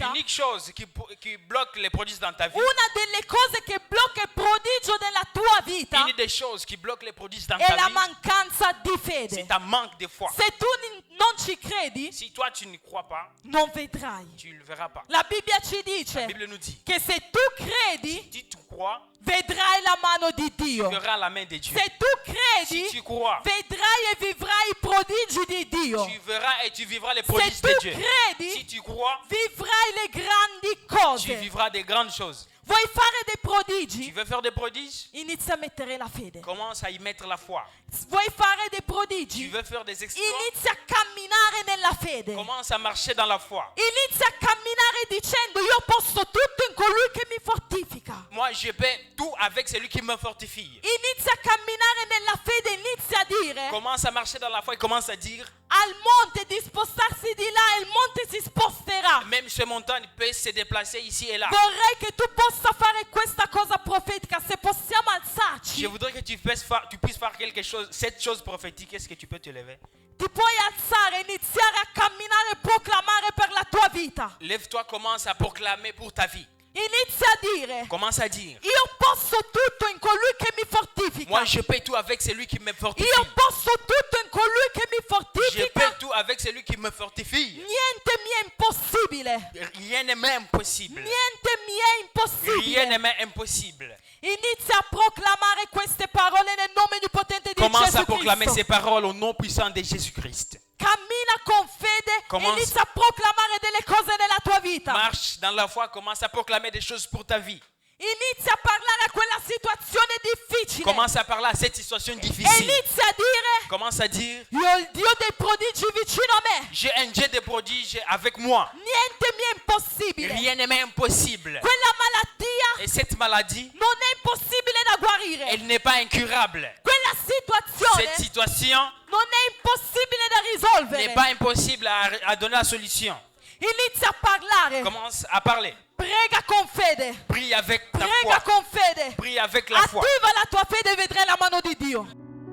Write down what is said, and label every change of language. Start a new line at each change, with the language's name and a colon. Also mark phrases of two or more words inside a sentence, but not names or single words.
French: L'unique chose qui bloque les prodiges dans ta vie,
Italian: una delle cose che blocca il prodigio nella tua vita
French: une des choses qui bloque les prodiges dans
Italian: è
French: ta
Italian: la
French: vie,
Italian: mancanza di
French: c'est
Italian: fede.
French: ta manque de foi.
Italian: Se tu non ci credi,
French: Si toi tu n'y crois pas,
Italian: non vedrai.
French: tu ne le verras pas.
Italian: La Bibbia ci
French: La
Italian: dice
French: Bible nous dit,
Italian: che se tu credi,
French: si tu crois,
Italian: vedrai la mano di
French: tu
Italian: Dio.
French: verras la main de Dieu.
Italian: Se tu credi,
French: Si tu crois,
Italian: vedrai e vivrai i prodigi di Dio.
French: tu verras et tu vivras les
Italian: Se
French: prodiges
Italian: tu
French: de Dieu.
Italian: credi,
French: Si tu crois,
Italian: vivrai le grandi
French: tu
Italian: cose.
French: vivras des grandes choses.
Italian: Vuoi fare dei
French: Tu
Italian: prodigi?
French: veux faire des prodiges?
Italian: Inizia a mettere la fede.
French: Commence à y mettre la foi.
Italian: Vuoi fare dei
French: Tu
Italian: prodigi?
French: veux faire des exploits?
Italian: Inizia a camminare nella fede.
French: Commence à marcher dans la foi.
Italian: Inizia a camminare dicendo io posso tutto in colui che mi fortifica.
French: Moi, je paie tout avec celui qui me fortifie.
Italian: Inizia a camminare nella fede, inizia a dire
French: Commence à marcher dans la foi et commence à dire,
Italian: al monte di spostarsi di là e il monte si sposterà.
French: même ce montagne peut se déplacer ici et là.
Italian: Vorrei che tu possa fare questa cosa profetica, se possiamo alzarci.
French: Je voudrais que tu puisses faire quelque chose, cette chose prophétique. Est-ce que tu peux te lever?
Italian: Ti puoi alzare, iniziare a camminare e proclamare per la tua vita.
French: Lève-toi, commence à proclamer pour ta vie.
Italian: Inizia a dire
French: Commence à dire,
Italian: io posso tutto in colui che mi fortifica.
French: moi je paie tout avec celui qui me fortifie.
Italian: Io posso tutto in colui che mi
French: Je
Italian: fortifica.
French: paie tout avec celui qui me fortifie.
Italian: Niente mi è impossibile.
French: Rien n'est même impossible.
Italian: Niente mi è
French: Rien
Italian: impossibile.
French: n'est même impossible.
Italian: Inizia a proclamare queste parole nel nome di potente di
French: Commence
Italian: Gesù
French: à proclamer
Italian: Cristo.
French: ces paroles au nom puissant de Jésus-Christ.
Italian: Cammina con fede,
French: Commence-
Italian: inizia a proclamare delle cose nella tua vita.
French: Marche dans la foi, commence à proclamer des choses pour ta vie.
Italian: Inizia a parlare a quella situazione difficile.
French: Commence à parler à cette situation
Italian: E
French: difficile.
Italian: inizia a dire
French: Commence à dire,
Italian: io ho il Dio dei prodigi vicino a me.
French: j'ai un Dieu de prodiges avec moi.
Italian: Niente mi è impossibile.
French: Rien n'est même impossible.
Italian: Quella malattia
French: Et cette maladie,
Italian: non è impossibile da guarire.
French: elle n'est pas incurable.
Italian: Quella situazione
French: Cette situation
Italian: non è impossibile da risolvere.
French: n'est pas impossible à donner la solution.
Italian: Inizia a parlare.
French: Commence à parler.
Italian: Prega con fede.
French: Prie avec ta
Italian: Prega
French: foi.
Italian: con fede.
French: Prie avec la foi.
Italian: Attiva la tua fede e vedrai la mano di Dio.